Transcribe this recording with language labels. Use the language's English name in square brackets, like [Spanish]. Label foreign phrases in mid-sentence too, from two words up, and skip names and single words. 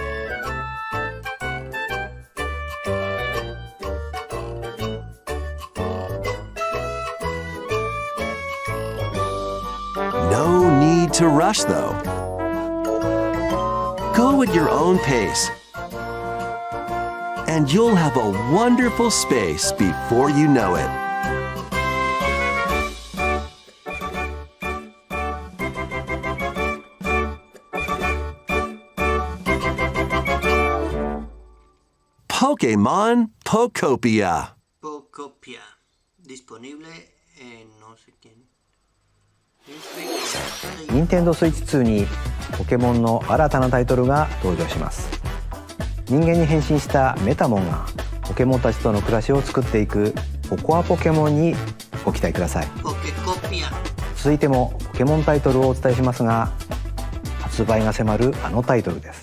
[English] No need to rush, though. Go at your own pace, and you'll have a wonderful space before you know it. Pokémon Pokopia. Pokopia. [Spanish] Disponible en no sé quién. [Japanese] 任天堂スイッチ2にポケモンの新たなタイトルが登場します。人間に変身したメタモンがポケモンたちとの暮らしを作っていくポコアポケモンにご期待ください。続いてもポケモンタイトルをお伝えしますが、発売が迫るあのタイトルです。